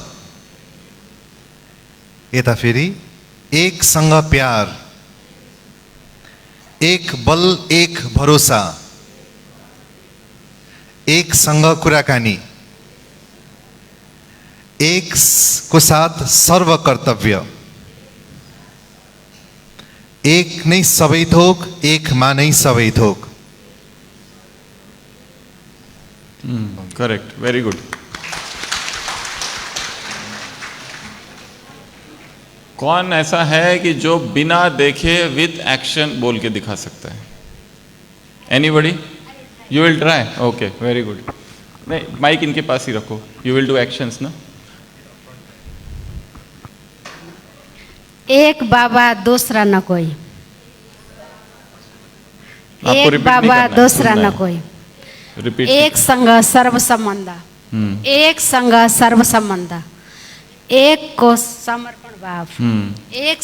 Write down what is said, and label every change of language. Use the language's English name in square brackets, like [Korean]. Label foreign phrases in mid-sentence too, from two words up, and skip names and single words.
[Nepali] यता फेरि एकसँग प्यार, एक बल एक भरोसा, एकसँग कुराकानी, एक को साथ सर्व कर्तव्य, एक नै सबै थोक, एकमा नै सबै थोक। [English] correct, very good. [Hindi] कौन ऐसा है कि जो बिना देखे [English] with action [Hindi] बोल के दिखा सकता है? [English] anybody? you will try? okay, very good. [Hindi] नहीं, माइक इनके पास ही रखो। [English] you will do actions ना? [Hindi] एक बाबा दूसरा न कोई, आपको एक repeat नहीं बाबा करना है, दूसरा सुनना न है। कोई, रिपीट। एक संग सर्व संबंध, एक संग सर्व संबंध, एक को समर्पण भाव, एक